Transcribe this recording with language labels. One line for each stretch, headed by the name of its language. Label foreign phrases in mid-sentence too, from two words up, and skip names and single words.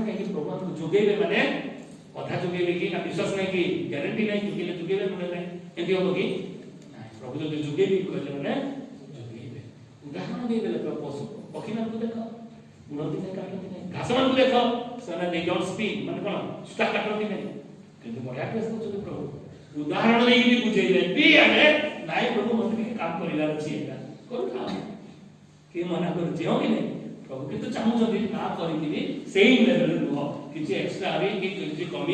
Odia: କାହିଁକି ପ୍ରଭୁ ଆମକୁ ଯୋଗେଇବେ ମାନେ ଅଧା ଯୋଗେଇବେ କି ନା ବିଶ୍ୱାସ ନାହିଁ କି ଗ୍ୟାରେଣ୍ଟି ନାହିଁ ଯୋଗେଇଲେ ଯୋଗେଇବେ ମାନେ ନାହିଁ ଏମିତି ହବ କି ନାହିଁ ପ୍ରଭୁ ଯଦି ଯୋଗେଇବି କହିଲେ ମାନେ ଯୋଗେଇବେ ଉଦାହରଣ ଦେଇଦେଲେ ପଶୁ ପକ୍ଷୀମାନଙ୍କୁ ଦେଖ ବୁଣନ୍ତି ନାହିଁ କାଟନ୍ତି ନାହିଁ ଘାସମାନଙ୍କୁ ଦେଖ ସେମାନେ
English: they don't speak
Odia: ମାନେ କଣ ସୂତା କାଟନ୍ତି ନାହିଁ କିନ୍ତୁ ବଢିଆ ଡ୍ରେସ୍ ଦେଉଛନ୍ତି ପ୍ରଭୁ ଉଦାହରଣ ଦେଇକି ବୁଝେଇଲେ ବି ଆମେ ନାଇଁ ପ୍ରଭୁ ମୋତେ ଟିକେ କାମ କରିବାର ଅଛି ଏଇଟା କରୁଥାଅ କିଏ ମନା କରୁଛି ହଁ କି ନାହିଁ ପ୍ରଭୁ କିନ୍ତୁ ଚାହୁଁଛନ୍ତି ତା କରିକି ସେଇ ଲେଭେଲରେ ରୁହ କିଛି ଏକ୍ସଟ୍ରା ହବି କି କିଛି କମି